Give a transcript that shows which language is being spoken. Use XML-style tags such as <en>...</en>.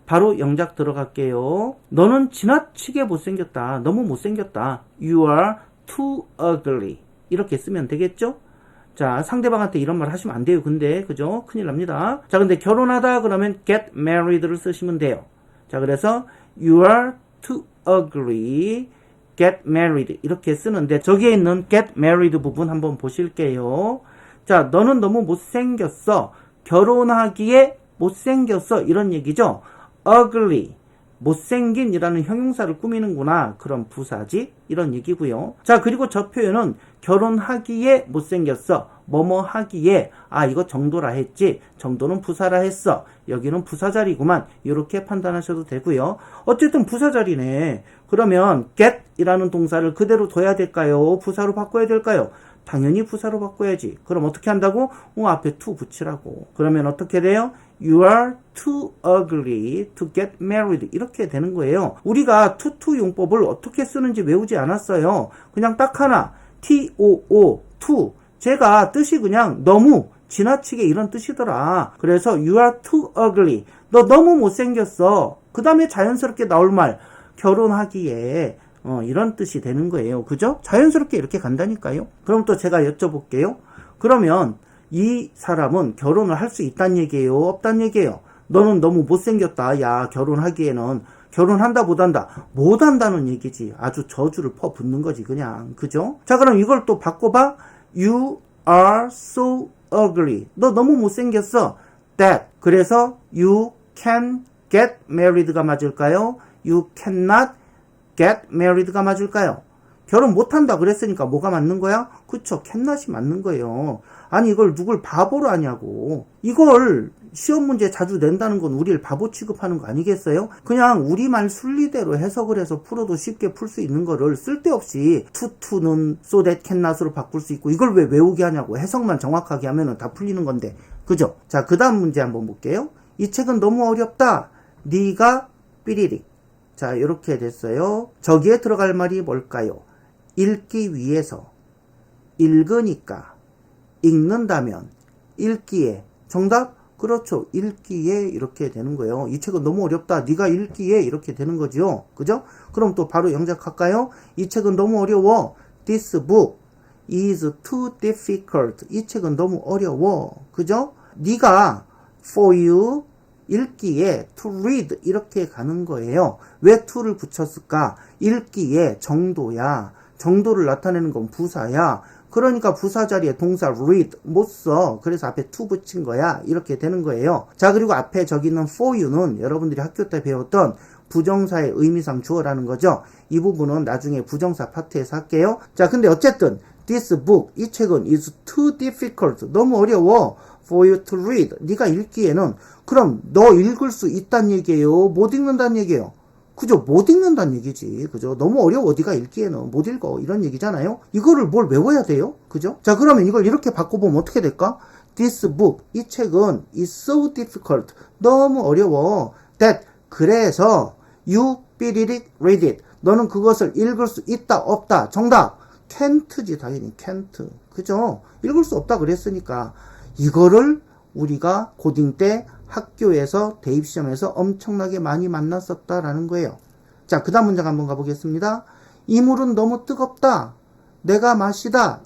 <ko>바로 영작 들어갈게요. 너는 지나치게 못생겼다. 너무 못생겼다.</ko> <en>You are too ugly.</en> <ko>이렇게 쓰면 되겠죠? 자, 상대방한테 이런 말 하시면 안 돼요. 근데 그죠? 큰일 납니다. 자, 근데 결혼하다 그러면 get married를 쓰시면 돼요. 자, 그래서</ko> <en>you are too ugly.</en> <ko>get married 이렇게 쓰는데 저기에 있는 get married 부분 한번 보실게요. 자, 너는 너무 못생겼어. 결혼하기에 못생겼어 이런 얘기죠. ugly 못생긴 이라는 형용사를 꾸미는구나. 그런 부사지 이런 얘기고요. 자, 그리고 저 표현은 결혼하기에 못생겼어. 뭐뭐 하기에 이거 정도라 했지. 정도는 부사라 했어. 여기는 부사자리구만. 이렇게 판단하셔도 되고요. 어쨌든 부사자리네. 그러면 get 이라는 동사를 그대로 둬야 될까요? 부사로 바꿔야 될까요? 당연히 부사로 바꿔야지. 그럼 어떻게 한다고? 앞에 to 붙이라고. 그러면 어떻게 돼요?</ko> <en>You are too ugly to get married.</en> <ko>이렇게 되는 거예요. 우리가 to 용법을 어떻게 쓰는지 외우지 않았어요. 그냥 딱 하나. too, too. 제가 뜻이 그냥 너무 지나치게 이런 뜻이더라. 그래서</ko> <en>you are too ugly.</en> <ko>너 너무 못생겼어. 그 다음에 자연스럽게 나올 말. 결혼하기에 이런 뜻이 되는 거예요. 그죠? 자연스럽게 이렇게 간다니까요. 그럼 또 제가 여쭤볼게요. 그러면 이 사람은 결혼을 할 수 있다는 얘기예요? 없다는 얘기예요? 너는 너무 못생겼다. 야, 결혼하기에는 결혼한다 못한다? 못한다는 얘기지. 아주 저주를 퍼붓는 거지 그냥. 그죠? 자, 그럼 이걸 또 바꿔봐.</ko> <en>You are so ugly.</en> <ko>너 너무 못생겼어. That.</ko> <en>그래서 you can get married가</en> <ko>맞을까요?</ko> <en>You cannot get married가</en> <ko>맞을까요? 결혼 못한다 그랬으니까 뭐가 맞는 거야? 그쵸, cannot이 맞는 거예요. 아니 이걸 누굴 바보로 하냐고. 이걸 시험 문제 자주 낸다는 건 우리를 바보 취급하는 거 아니겠어요? 그냥 우리말 순리대로 해석을 해서 풀어도 쉽게 풀 수 있는 거를 쓸데없이 to는 so that cannot으로 바꿀 수 있고 이걸 왜 외우게 하냐고. 해석만 정확하게 하면 다 풀리는 건데. 그죠? 자, 그 다음 문제 한번 볼게요. 이 책은 너무 어렵다. 네가 삐리릭. 자, 이렇게 됐어요. 저기에 들어갈 말이 뭘까요? 읽기 위해서, 읽으니까, 읽는다면, 읽기에. 정답? 그렇죠. 읽기에 이렇게 되는 거예요. 이 책은 너무 어렵다. 네가 읽기에 이렇게 되는 거죠. 그죠? 그럼 또 바로 영작할까요? 이 책은 너무 어려워.</ko> <en>This book is too difficult.</en> <ko>이 책은 너무 어려워. 그죠? 네가</ko> <en>for you</en> <ko>읽기에 to read 이렇게 가는 거예요. 왜 to를 붙였을까? 읽기에 정도야. 정도를 나타내는 건 부사야. 그러니까 부사 자리에 동사 read 못 써. 그래서 앞에 to 붙인 거야. 이렇게 되는 거예요. 자, 그리고 앞에 저기 있는 for you는 여러분들이 학교 때 배웠던 부정사의 의미상 주어라는 거죠. 이 부분은 나중에 부정사 파트에서 할게요. 자, 근데 어쨌든 this book, 이 책은</ko> <en>is too difficult.</en> <ko>너무 어려워.</ko> <en>for you to read.</en> <ko>네가 읽기에는. 그럼 너 읽을 수 있단 얘기예요? 못 읽는단 얘기예요? 그죠? 못 읽는단 얘기지. 그죠? 너무 어려워. 네가 읽기에는 못 읽어. 이런 얘기잖아요. 이거를 뭘 외워야 돼요? 그죠? 자, 그러면 이걸 이렇게 바꿔보면 어떻게 될까?</ko> <en>This book,</en> <ko>이 책은</ko> <en>is so difficult.</en> <ko>너무 어려워.</ko> <en>That,</en> <ko>그래서</ko> <en>you better read it.</en> <ko>너는 그것을 읽을 수 있다, 없다. 정답. can't지, 당연히 can't. 그죠? 읽을 수 없다 그랬으니까. 이거를 우리가 고딩 때 학교에서 대입시험에서 엄청나게 많이 만났었다라는 거예요. 자, 그 다음 문장 한번 가보겠습니다. 이 물은 너무 뜨겁다. 내가 마시다.</ko>